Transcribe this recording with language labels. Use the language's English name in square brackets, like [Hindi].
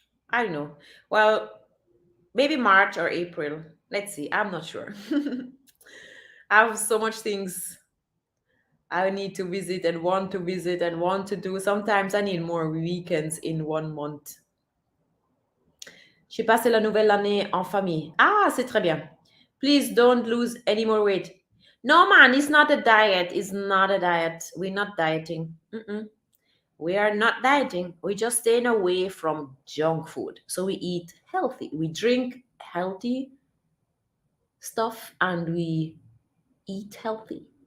[English] I don't know. Well, maybe March or April. Let's see. I'm not sure. I have so much things I need to visit and want to visit and want to do. Sometimes I need more weekends in 1 month. [French] J'ai passé la nouvelle année en famille. Ah, c'est très bien. [English] Please don't lose any more weight. No, man, it's not a diet. It's not a diet. We're not dieting. Mm-mm. We are not dieting. We're just staying away from junk food. So we eat healthy. We drink healthy stuff and we eat healthy.